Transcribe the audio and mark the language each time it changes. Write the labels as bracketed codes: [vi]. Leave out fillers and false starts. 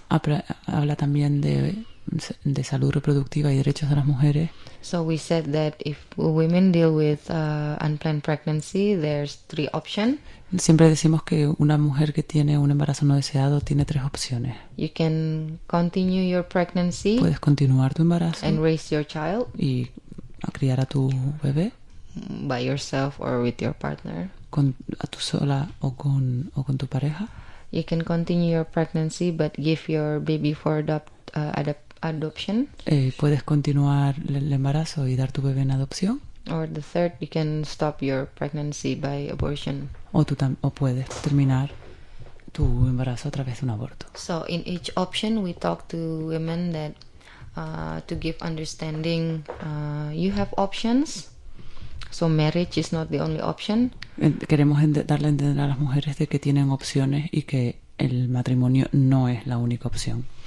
[es] Habla también de salud reproductiva y derechos de las mujeres. [en] So we said that if women deal with unplanned pregnancy, there's three options. [es] Siempre decimos que una mujer que tiene un embarazo no deseado tiene tres opciones. [en] You can continue your pregnancy. [es] Puedes continuar tu embarazo. [en] And raise your child. [es] Y a criar a tu bebé. [en] By yourself or with your partner. [es] Con a tu sola o con tu pareja. [en] You can continue your pregnancy but give your baby for adoption. [es] Puedes continuar el embarazo y dar tu bebé en adopción. [en] Or the third, you can stop your pregnancy by abortion. [es] O puedes terminar tu embarazo a través de un aborto. [en] So in each option, we talk to women that to give understanding. You have options. So marriage is not the only option. [es] Queremos darle a entender a las mujeres de que tienen opciones y que el matrimonio no es la única opción.